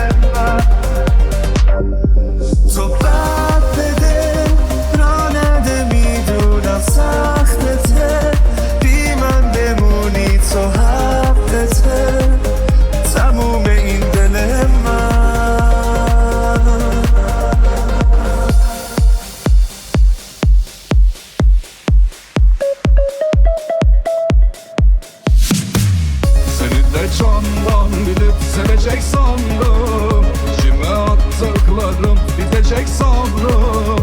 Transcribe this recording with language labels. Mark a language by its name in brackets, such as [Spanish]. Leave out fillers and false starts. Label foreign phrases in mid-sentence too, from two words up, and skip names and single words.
[Persian] تو بد بده رانده میدونم سختته، بی من بمونی تو حقته، تموم این دل من. [Turkish] Candan bilip sevecek sandım, İçime attıklarım bitecek sabrım.